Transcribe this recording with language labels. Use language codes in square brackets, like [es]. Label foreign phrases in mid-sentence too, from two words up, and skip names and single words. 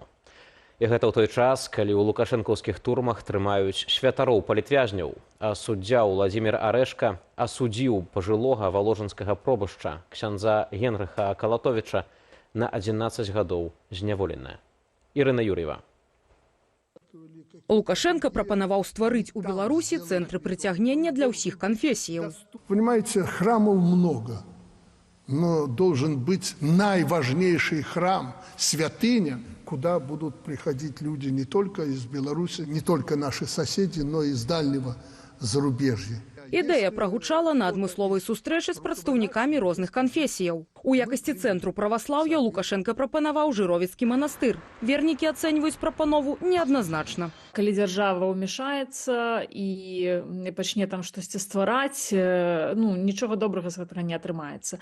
[be] І гэта ў той час, калі ў лукашэнкаўскіх турмах трымаюць святароў палітвязняў, а суддзя Владзімір Арэшка асудзіў пажылога валожынскага пробышча ксяндза Генрыха Калатовіча на 11 гадоў зняволеная. Ірына Юр'ева. Лукашенко прапанаваў стварыць у Беларусі цэнтры прыцягнення для ўсіх канфесіяў. [ru] Понимаете, храмов много, но должен быть наиважнейший храм, святыня, куда будут приходить люди не только из Беларуси, не только наши соседи, но и из дальнего зарубежья. [be] Ідэя прагучала на адмысловай сустрэчы з прадстаўнікамі розных канфесіяў. У якасці цэнтру праваслаўя Лукашенко прапанаваў Жыровіцкі манастыр. Вернікі ацэньваюць прапанову неадназначна. Калі дзяржава ўмяшаецца і пачне там штосьці ствараць, нічога добрага з гэтага не атрымаецца.